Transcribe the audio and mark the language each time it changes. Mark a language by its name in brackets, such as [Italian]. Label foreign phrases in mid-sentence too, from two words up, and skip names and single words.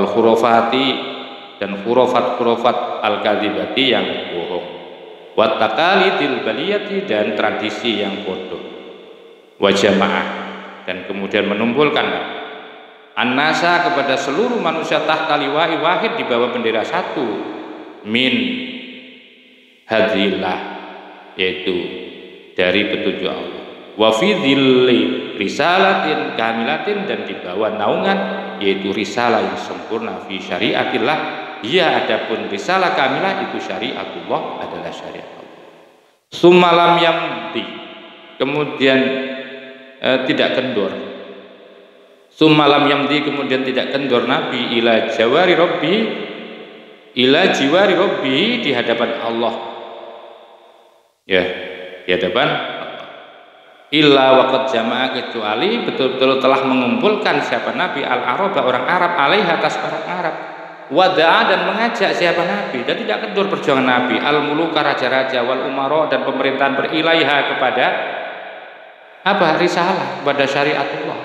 [Indonesian] khurafati, dan [Arabic] khurafat al-kadzibati, [Indonesian] yang bohong, [Arabic] wat taqalidil baliyati, [Indonesian] dan tradisi yang bodoh, wa jamaah, dan kemudian menumpulkan an-nasa, kepada seluruh manusia, [Arabic] tahta liwa'i wahid, [Indonesian] di bawah bendera satu, [Arabic] min hadillah, [Indonesian] yaitu dari petunjuk Allah, [Arabic] wa fi dhilli risalatin kamilatin, [Indonesian] dan di bawah naungan, yaitu risalah yang sempurna, [Arabic] fi syariatillah, [Indonesian] ia adapun [Arabic] risalah kamilah, [Indonesian] itu syariatullah, adalah syariat Allah. [Arabic] Summa lam yamdi, [Indonesian] kemudian tidak kendor. [Arabic] Summa lam yamdi, [Indonesian] kemudian tidak kendor Nabi, [Arabic] ila jiwari Rabbi, [Indonesian] di hadapan Allah, ya, di hadapan Allah. [Arabic] Illa waqad jama'a, [Indonesian] kecuali betul-betul telah mengumpulkan siapa Nabi, al-araba, orang Arab, alaiha, atas orang Arab, wada'a, dan mengajak siapa Nabi, dan tidak kendor perjuangan Nabi, al-muluka, raja-raja, [Arabic] wal umara, [Indonesian] dan pemerintahan, berilaiha, kepada risalah, kepada syariatullah.